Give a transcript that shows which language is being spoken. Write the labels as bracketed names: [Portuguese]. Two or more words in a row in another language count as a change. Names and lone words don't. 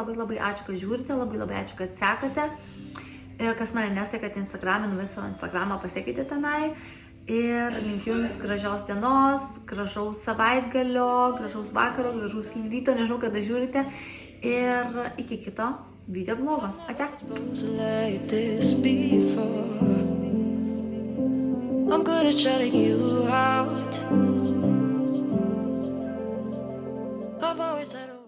[Lithuanian] Labai ačiū, kad žiūrite, labai ačiū, kad sekate. Kas mane nesekate Instagram'e, savo Instagram'ą pasiekite tenai. Ir linkiu jums gražios dienos, gražaus savaitgalio, gražaus vakaro, gražaus ryto, nežinau, kada žiūrite. Ir iki kito video blogo. Ate. [English] I'm good at shutting you out. I've always said